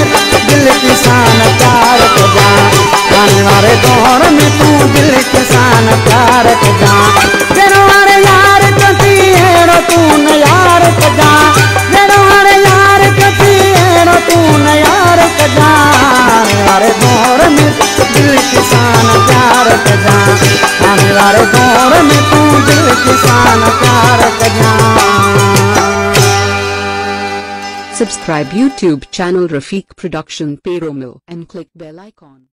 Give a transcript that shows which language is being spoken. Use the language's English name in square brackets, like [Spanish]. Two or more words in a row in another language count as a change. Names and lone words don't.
[Sindhi] दिल किसान प्यार कजां आने वारे दौर में तूं दिल किसान प्यार कजां जहिड़ो हाणे यार कथी अहिड़ो तूं न यार कजां जहिड़ो हाणे यार कथी अहिड़ो तूं न यार कजां आने वारे दौर में दिल किसान प्यार कजां आने वारे दौर में तूं दिल किसान प्यार कजां [English] Subscribe YouTube channel Rafiq Production Perumal and click bell icon.